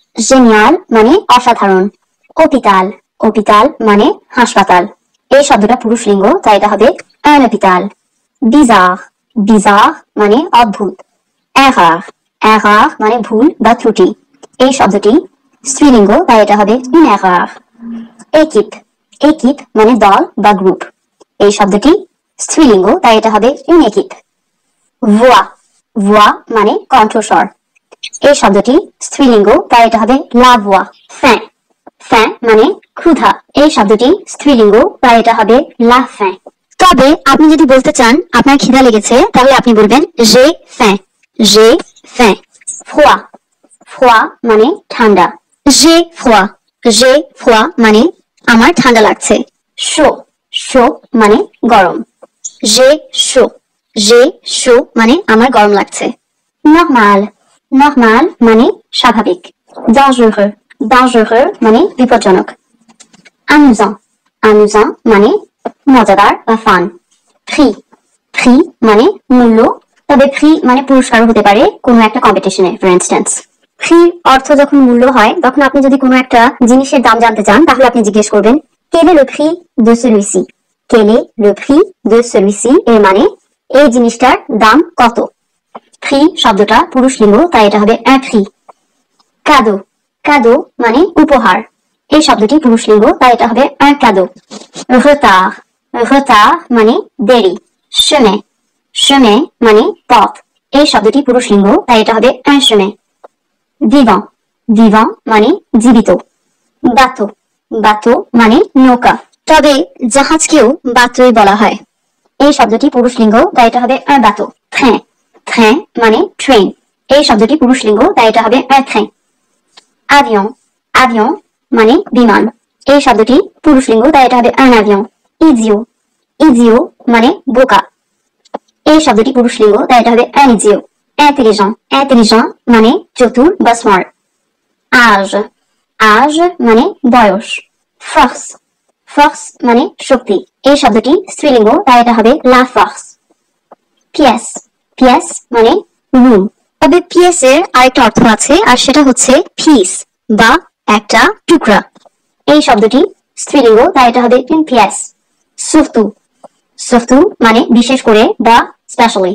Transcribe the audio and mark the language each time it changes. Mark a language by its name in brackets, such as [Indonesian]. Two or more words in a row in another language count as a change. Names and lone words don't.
[Bangla] জেনিয়াল মানে অসাধারণ। [French] hôpital, hôpital [Bangla] মানে হাসপাতাল। এই শব্দটা পুরুষ লিঙ্গ, তাই এটা হবে [French] un hôpital। bizarre, bizarre [Bangla] মানে অদ্ভুত। [French] erreur, erreur [Bangla] মানে ভুল বা ত্রুটি। এই শব্দটি স্ত্রীলিঙ্গ, তাই এটা হবে [French] une erreur। équipe, équipe [Bangla] মানে দল বা গ্রুপ। এই শব্দটি স্ত্রীলিঙ্গ, তাই এটা হবে [French] une équipe। voix, voix [Bangla] মানে কণ্ঠস্বর। এই শব্দটি স্ত্রীলিঙ্গ, তাই এটা হবে [French] la voix। faim, faim [Bangla] মানে ক্ষুধা। এই শব্দটি স্ত্রীলিঙ্গ, তাই এটা হবে [French] la faim। [Bangla] তবে আপনি যদি বলতে চান আপনার খিদা লেগেছে, তাহলে আপনি বলবেন [French] j'ai faim, j'ai faim। froid, froid [Bangla] মানে ঠান্ডা। [French] j'ai froid, j'ai froid [Bangla] মানে আমার ঠান্ডা লাগছে। [French] chaud, chaud [Bangla] মানে গরম। [French] j'ai chaud, j'ai chaud [Bangla] মানে আমার গরম লাগছে। [French] normal, normal [Bangla] মানে স্বাভাবিক। [French] dangereux, dangereux [Bangla] মানে বিপজ্জনক। [French] amusant, amusant [Bangla] মানে মজাদার বা ফান। [French] prix, prix [Bangla] মানে মূল্য, তবে prix মানে পুরস্কার হতে পারে কোনো একটা কম্পিটিশনে। [English] for instance, [Bangla] prix অর্থ যখন মূল্য হয়, তখন আপনি যদি কোনো একটা জিনিসের দাম জানতে চান, তাহলে আপনি জিজ্ঞেস করবেন [French] quel est le prix de celui-ci, [Bangla] quel est le prix de celui-ci, এর মানে এই জিনিসটার দাম কত। prix শব্দটা পুরুষ লিঙ্গ, তাই এটা হবে [French] un prix। cadeau, cadeau [Bangla] মানে উপহার। এই শব্দটি পুরুষ লিঙ্গ, তাই এটা হবে [French] un cadeau। retard, retard [Bangla] মানে দেরি। [French] chemin, chemin [Bangla] মানে পথ। এই শব্দটি পুরুষ লিঙ্গ, তাই এটা হবে [French] un chemin। vivant, vivant [Bangla] মানে জীবিত। [French] bateau, bateau [Bangla] মানে নৌকা, তবে জাহাজকেও বাতই বলা হয়। এই শব্দটি পুরুষ লিঙ্গ, তাই এটা হবে [French] un bateau। train, train [Bangla] মানে ট্রেন। এই শব্দটি পুরুষ লিঙ্গ, তাই এটা হবে [French] un train। avion, avion [Bangla] মানে বিমান। এই শব্দটি পুরুষ লিঙ্গ, তাই এটা হবে [French] un avion। idiot, idiot [Bangla] মানে বোকা। এই শব্দটি পুরুষ লিঙ্গ, তাই এটা হবে [French] un idiot। intelligent, intelligent [Bangla] মানে চতুর বা স্মার্ট। [French] âge, âge [Bangla] মানে বয়স। [French] force, force [Bangla] মানে শক্তি। এই শব্দটি স্ত্রীলিঙ্গ, তাই এটা হবে [French] la force। pièce, pièce [Bangla] মানে রুম। তবে pièce এর আরেকটা অর্থ আছে, আর সেটা হচ্ছে piece বা একটা টুকরা। এই শব্দটি স্ত্রীলিঙ্গ, তাই এটা হবে [French] une pièce। surtout, surtout [Bangla] মানে বিশেষ করে বা স্পেশালি।